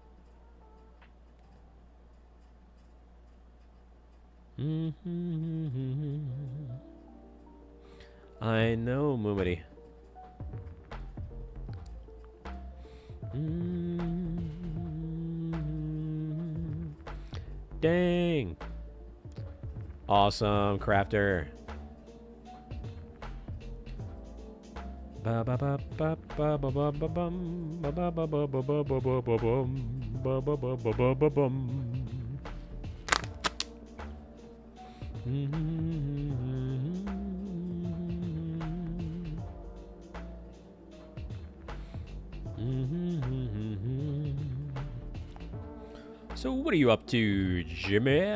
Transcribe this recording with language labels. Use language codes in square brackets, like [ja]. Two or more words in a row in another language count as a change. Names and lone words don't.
[en] I know, Moomity. Dang. Awesome, Crafter. Ba ba ba ba ba ba ba ba bum ba ba ba ba ba ba ba ba ba bum ba ba ba ba ba ba bum. So what are you up to, Jimmy?